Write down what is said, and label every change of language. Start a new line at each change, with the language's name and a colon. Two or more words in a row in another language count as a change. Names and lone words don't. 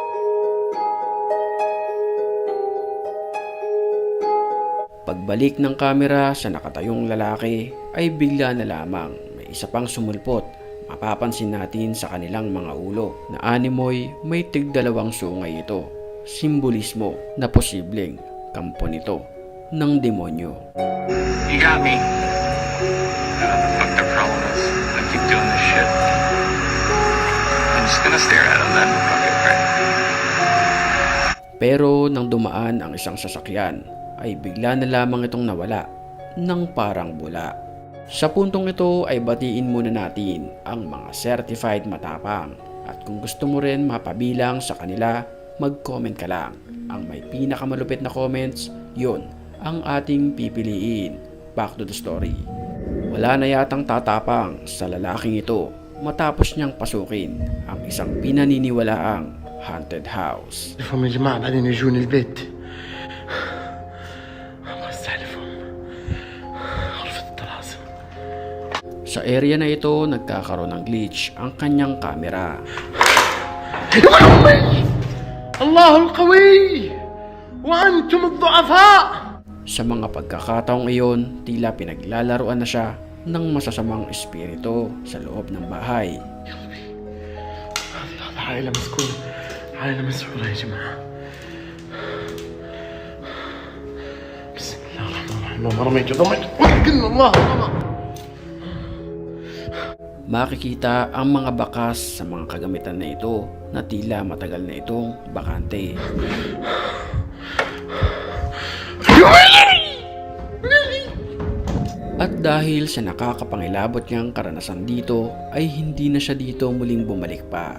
Filipino: Pagbalik ng kamera sa nakatayong lalaki ay bigla na lamang may isa pang sumulpot. Mapapansin natin sa kanilang mga ulo na animoy may tigdalawang sungay ito. Simbolismo na posibleng kampo nito ng demonyo.
English: You got me. Fuck their problem is I keep doing this shit. I'm just gonna stare at them then. Fuck it, right?
Filipino: Pero nang dumaan ang isang sasakyan ay bigla na lamang itong nawala ng parang bula. Sa puntong ito ay batiin muna natin ang mga certified matapang. At kung gusto mo rin mapabilang sa kanila, mag-comment ka lang. Ang may pinakamalupit na comments, yun ang ating pipiliin.
English: Back to the story.
Filipino: Wala na yatang tatapang sa lalaking ito matapos niyang pasukin ang isang pinaniniwalaang
English: haunted house.
Arabic: هم يا جماعة بعدين يجون البيت الله يستحلفهم غرفة الطلاسم.
Filipino: Sa area na ito nagkakaroon ng glitch ang kanyang kamera.
Arabic: الله القوي وأنتم الضعفاء.
Filipino: Sa mga pagkakataong iyon, tila pinaglalaruan na siya ng masasamang espiritu sa loob ng bahay.
Arabic: هذه عائلة مسكونة عائلة مسحورة يا جماعة. بسم الله الرحمن الرحيم. اللهم رميت وكلنا الله الله.
Filipino: Makikita ang mga bakas sa mga kagamitan na ito na tila matagal na itong bakante. At dahil sa nakakapangilabot niyang karanasan dito ay hindi na siya dito muling bumalik pa.